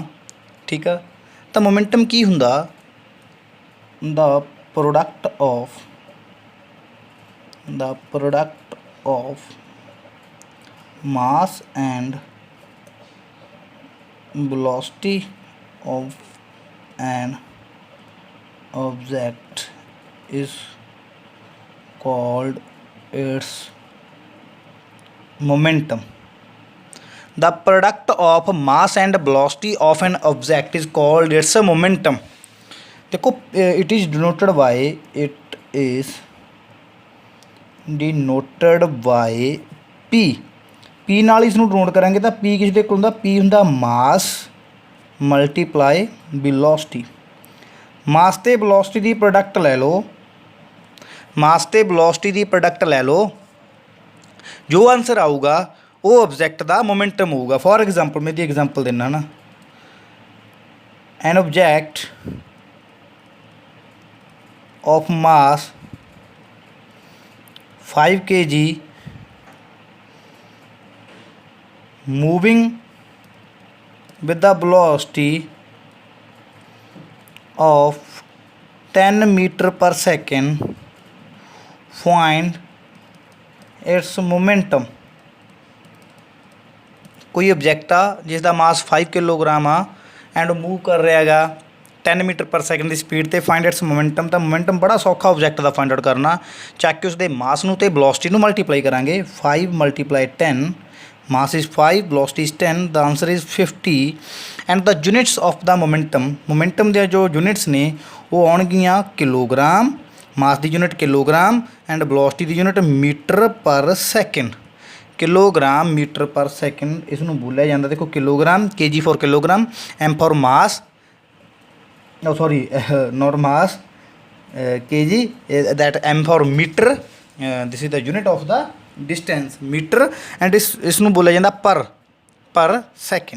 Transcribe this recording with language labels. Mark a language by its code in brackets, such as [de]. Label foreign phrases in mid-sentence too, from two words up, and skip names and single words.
[pa] ਠੀਕ ਆ। ਤਾਂ ਮੋਮੈਂਟਮ ਕੀ ਹੁੰਦਾ? [en] the product of mass and velocity of an object is called its momentum. The product of mass and velocity of an object is called its momentum. [pa] देखो, [en] it is denoted by P [pa] ਨਾਲ ਇਸ ਨੂੰ ਡਿਨੋਟ ਕਰਾਂਗੇ ਤਾਂ P ਕਿਸ ਦੇ ਕੋਲ ਹੁੰਦਾ? P ਹੁੰਦਾ [en] mass multiply velocity. [pa] ਮਾਸ ਤੇ ਵੈਲੋਸਿਟੀ ਦੀ ਪ੍ਰੋਡਕਟ ਲੈ ਲਓ, ਜੋ ਆਨਸਰ ਆਊਗਾ ਉਹ ਆਬਜੈਕਟ ਦਾ ਮੋਮੈਂਟਮ ਹੋਊਗਾ। [en] for example, [pa] ਮੈਂ ਦੀ ਐਗਜ਼ਾਮਪਲ ਦਿੰਦਾ ਨਾ, [en] an object of mass 5 kg moving with the velocity of 10 meter per second, find its momentum. [pa] ਕੋਈ ਔਬਜੈਕਟ ਆ ਜਿਸਕਾ ਮਾਸ 5 ਕਿਲੋਗ੍ਰਾਮ ਆ ਐਂਡ ਮੂਵ ਕਰ ਰਹਾ ਹੈ 10 [en] meter per second [pa] ਕੀ ਸਪੀਡ ਤੇ [en] find its momentum. [pa] ਤੋ ਮੋਮੈਂਟਮ ਬੜਾ ਸੌਖਾ ਔਬਜੈਕਟ ਕਾ [en] find out [pa] ਕਰਨਾ, ਚੱਕ ਕੇ ਉਸਕੇ ਮਾਸ ਨੂੰ ਤੇ ਵੈਲੋਸਿਟੀ ਨੂੰ ਮਲਟੀਪਲਾਈ ਕਰਾਂਗੇ। [en] 5 × 10, mass is 5, velocity is 10, the answer is 50। and the units of the momentum [pa] ਦੇ ਜੋ units ਨੇ ਉਹ ਆਉਣਗੀਆਂ ਕਿਲੋਗ੍ਰਾਮ, mass ਦੀ unit ਕਿਲੋਗ੍ਰਾਮ ਐਂਡ velocity ਦੀ unit [en] meter per second. [pa] ਕਿਲੋਗ੍ਰਾਮ ਮੀਟਰ ਪਰ ਸੈਕਿੰਡ ਇਸਨੂੰ ਬੋਲਿਆ ਜਾਂਦਾ। ਦੇਖੋ ਕਿਲੋਗ੍ਰਾਮ, [en] kg for kilogram, m for mass, sorry not mass, kg, that m for meter, this is the unit of the distance meter, and [pa] ਇਸਨੂੰ ਬੋਲਿਆ ਜਾਂਦਾ ਪਰ ਸੈਕਿੰਡ।